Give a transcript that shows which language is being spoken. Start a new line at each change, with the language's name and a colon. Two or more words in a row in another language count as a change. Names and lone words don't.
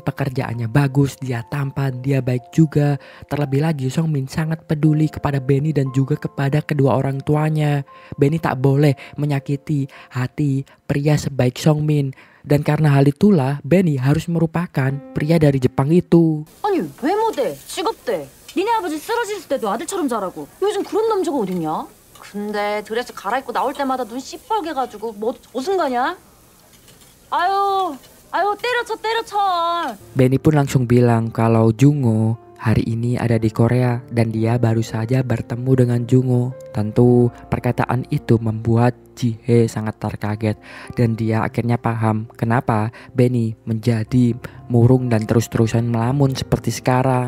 Indonesian: Pekerjaannya bagus, dia tampan, dia baik juga. Terlebih lagi Song-min sangat peduli kepada Benny dan juga kepada kedua orang tuanya. Benny tak boleh menyakiti hati pria sebaik Song-min. Dan karena hal itulah Benny harus merupakan pria dari Jepang itu.
Korean: 아니 왜 못해? 직업대. 니네 아버지 쓰러질 때도 아들처럼 잘하고 요즘 그런 남자가 어딨냐? 근데 드레스 갈아입고 나올 때마다 눈 시뻘게 가지고 뭐 어순가냐? 아유 때려쳐.
Indonesian: Benny pun langsung bilang kalau Jungo hari ini ada di Korea dan dia baru saja bertemu dengan Jungo. Tentu perkataan itu membuat Ji-hye sangat terkaget dan dia akhirnya paham kenapa Benny menjadi murung dan terus-terusan melamun seperti sekarang.